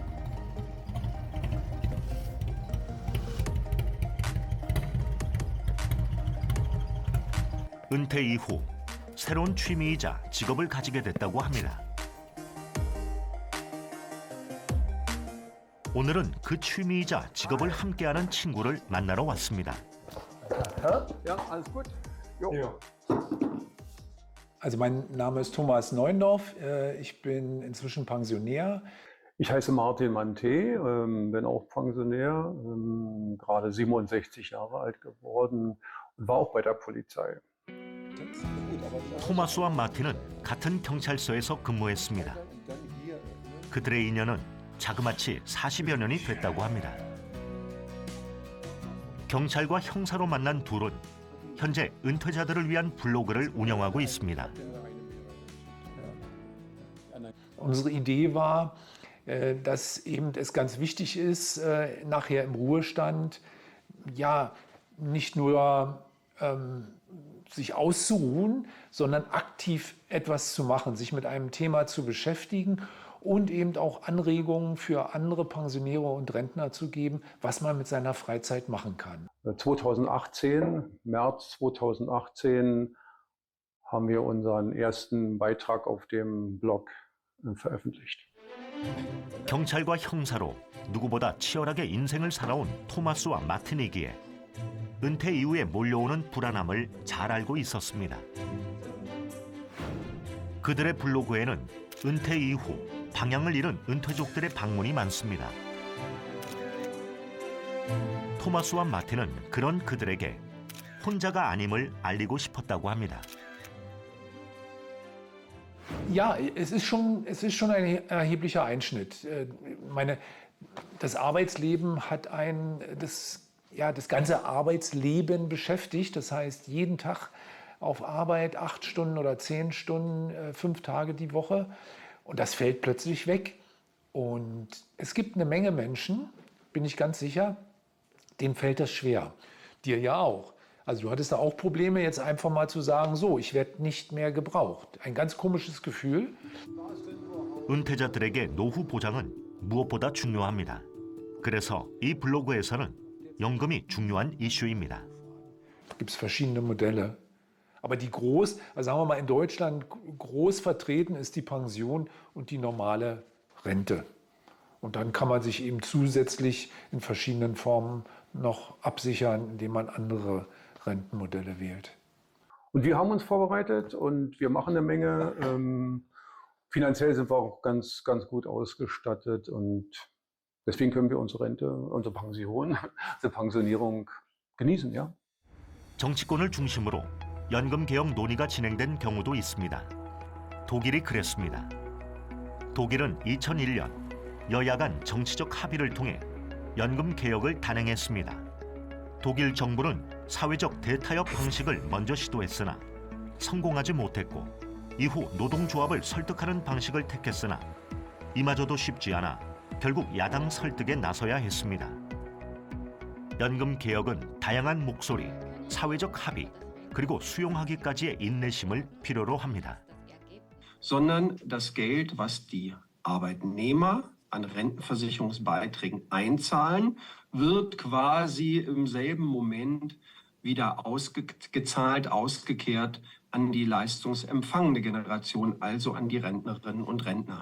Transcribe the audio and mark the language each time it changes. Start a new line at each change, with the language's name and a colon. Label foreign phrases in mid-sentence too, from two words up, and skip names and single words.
Korean: 은퇴 이후 새로운 취미이자 직업을 가지게 됐다고 합니다. 오늘은 그 취미이자 직업을 함께하는 친구를 만나러 왔습니다.
German: Also mein Name ist Thomas Neuendorf, ich bin inzwischen Pensionär. Ich heiße Martin Manté, bin auch Pensionär, gerade 67 Jahre alt geworden und war auch bei der Polizei.
Korean: 토마스와 마틴은 같은 경찰서에서 근무했습니다. 그들의 인연은 자그마치 40여 년이 됐다고 합니다. 경찰과 형사로 만난 둘은 현재 은퇴자들을 위한 블로그를 운영하고 있습니다.
German: Unsere Idee war, dass eben es ganz wichtig ist, nachher im Ruhestand ja nicht nur sich auszuruhen, sondern aktiv etwas zu machen, sich mit einem Thema zu beschäftigen und eben auch Anregungen für andere Pensionäre und Rentner zu geben, was man mit seiner Freizeit machen kann. 2018, März 2018, haben wir unseren ersten Beitrag auf dem Blog veröffentlicht.
Korean: 경찰과 형사로 누구보다 치열하게 인생을 살아온 토마스와 마틴이기에 은퇴 이후에 몰려오는 불안함을 잘 알고 있었습니다. 그들의 블로그에는 은퇴 이후 방향을 잃은 은퇴족들의 방문이 많습니다. 토마스와 마틴은 그런 그들에게 혼자가 아님을 알리고 싶었다고 합니다.
German: Ja, es ist schon ein erheblicher Einschnitt. Das Arbeitsleben hat das ganze Arbeitsleben beschäftigt. Das heißt, jeden Tag auf Arbeit 8 Stunden oder 10 Stunden, 5 Tage die Woche. Und das fällt plötzlich weg. Und es gibt eine Menge Menschen, bin ich ganz sicher, denen fällt das schwer. Dir ja auch. Also du hattest da auch Probleme, jetzt einfach mal zu sagen, so, ich werde nicht mehr gebraucht. Ein ganz komisches Gefühl.
Korean: 은퇴자들에게 노후 보장은 무엇보다 중요합니다. 그래서 이 블로그에서는 연금이 중요한 이슈입니다.
German: Gibt es verschiedene Modelle. Aber also sagen wir mal in Deutschland, groß vertreten ist die Pension und die normale Rente. Und dann kann man sich eben zusätzlich in verschiedenen Formen noch absichern, indem man andere Rentenmodelle wählt. Und wir haben uns vorbereitet und wir machen eine Menge. Finanziell sind wir auch ganz, ganz gut ausgestattet und deswegen können wir unsere Rente, unsere Pension, unsere Pensionierung genießen, ja.
Korean: 정치권을 중심으로 연금 개혁 논의가 진행된 경우도 있습니다. 독일이 그랬습니다. 독일은 2001년 여야 간 정치적 합의를 통해 연금 개혁을 단행했습니다. 독일 정부는 사회적 대타협 방식을 먼저 시도했으나 성공하지 못했고 이후 노동조합을 설득하는 방식을 택했으나 이마저도 쉽지 않아 결국 야당 설득에 나서야 했습니다. 연금 개혁은 다양한 목소리, 사회적 합의, 그리고 수용하기까지의 인내심을 필요로 합니다.
German: Sondern das Geld, was die Arbeitnehmer an Rentenversicherungsbeiträgen einzahlen, wird quasi im selben Moment wieder ausgezahlt, ausgekehrt an die leistungsempfangende Generation, also an die Rentnerinnen und Rentner.